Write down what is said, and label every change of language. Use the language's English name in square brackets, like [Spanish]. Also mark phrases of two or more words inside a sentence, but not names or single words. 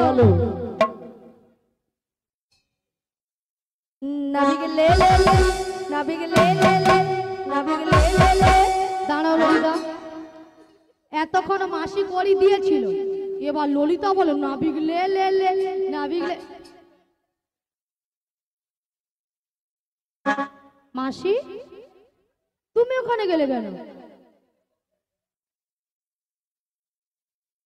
[Bangla] বলো। নাবিক লে লে লে, নাবিক লে লে লে, নাবিক লে লে লে। দাঁড়াও ললিতা, এতক্ষণ মাসি করি দিয়েছিল, এবার ললিতা বলো নাবিক লে লে লে, নাবিক লে। মাসি তুমি ওখানে গেলে কেন?